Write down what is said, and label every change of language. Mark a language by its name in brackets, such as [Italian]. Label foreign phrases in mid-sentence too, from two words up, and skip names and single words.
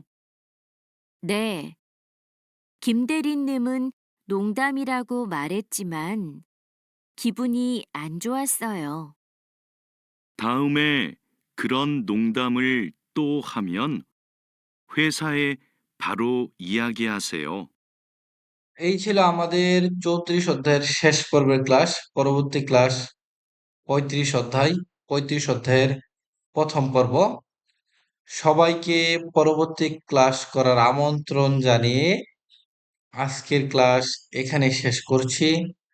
[Korean] 네, 김 대리님은 농담이라고 말했지만 기분이 안 좋았어요. 다음에 그런 농담을 또 하면 회사에 바로 이야기하세요. [Bangla] এই ছিল আমাদের 34 অধ্যায়ের শেষ পর্বের ক্লাস। পরবর্তী ক্লাস 35 অধ্যায়ের প্রথম পর্ব। সবাইকে পরবর্তী ক্লাস করার আমন্ত্রণ জানিয়ে আজকের ক্লাস এখানে শেষ করছি।